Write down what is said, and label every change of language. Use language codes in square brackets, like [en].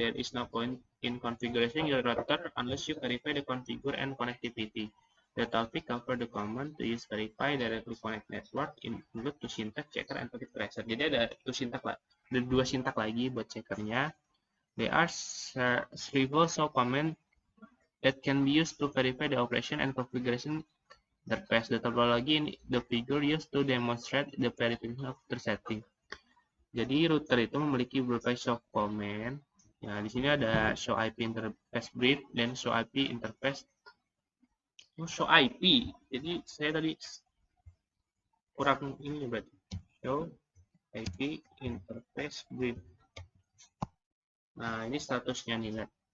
[en] There is no point in configuring your router unless you verify the configure and connectivity. The topic cover the command to use verify directly connect network include to syntax checker and packet tracer. [id] Jadi ada dua syntax lagi buat checkernya. [en] There are several command that can be used to verify the operation and configuration interface. The topology in the figure used to demonstrate the verification of the setting. [id] Jadi router itu memiliki beberapa show command. Ya, di sini ada show IP interface brief dan show IP interface. Show IP. Jadi saya tadi kurang ini berarti. Show IP interface brief. Nah, ini statusnya nih, lihat.